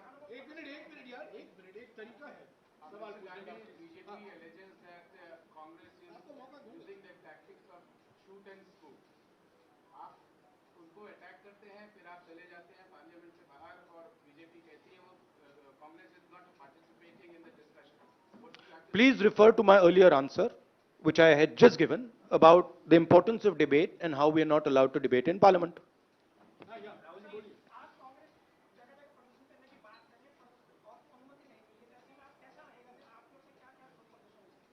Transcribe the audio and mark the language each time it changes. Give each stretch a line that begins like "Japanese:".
Hindi: एक मिनट यार एक तरीका है सवाल पूछने का
English: BJP alleges that Congress is using the tactics of shoot and scoop.
Hindi: आप उनको अटैक करते हैं फिर आप चले जाते हैं पार्लियामेंट से बाहर और बीजेपी कहती है वो
English: Congress is not participating in the discussion. Please refer to my earlier answer, which I had just given, about the importance of debate and how we are not allowed to debate in Parliament.
Hindi: आप कांग्रेस जगह जगह प्रदर्शन करने की बात कर रहे हैं और अनुमति नहीं मिली है ऐसे में आप कैसा रहेगा फिर आप लोग से क्या क्या प्रदर्शन होगा